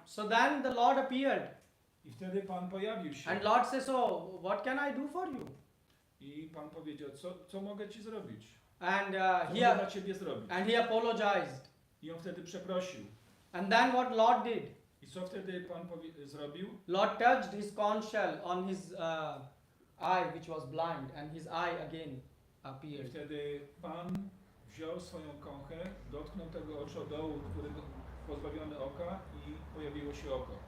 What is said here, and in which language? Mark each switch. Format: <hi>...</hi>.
<en>So then the Lord appeared,</en> <pl>I wtedy Pan pojawił się.</pl> <en>and Lord says, "Oh, what can I do for you?"</en> <pl>I Pan powiedział, co mogę Ci zrobić?</pl> <en>And</en> <pl>Co mogę dla Ciebie zrobić?</pl> <en>he apologized.</en> <pl>I on wtedy przeprosił.</pl> <en>And then what Lord did?</en> <pl>I co wtedy Pan zrobił?</pl> <en>Lord touched his conch shell on his eye, which was blind, and his eye again</en> <pl>I</pl> <en>appeared.</en> <pl>wtedy Pan wziął swoją kąchę, dotknął tego oczodołu, który pozbawiony oka, i pojawiło się oko.</pl>